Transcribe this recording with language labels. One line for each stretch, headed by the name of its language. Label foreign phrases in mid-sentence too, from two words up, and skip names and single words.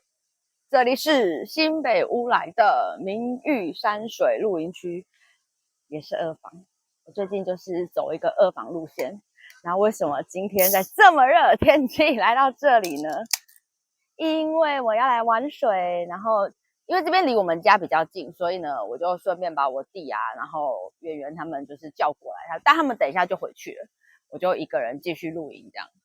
Chinese: 這裡是新北烏來的明玉山水露營區，也是二房。我最近就是走一個二房路線。然後為什麼今天在這麼熱的天氣來到這裡呢？因為我要來玩水，然後因為這邊離我們家比較近，所以呢，我就順便把我弟啊，然後圓圓他們就是叫過來，但他們等一下就回去了，我就一個人繼續露營这樣。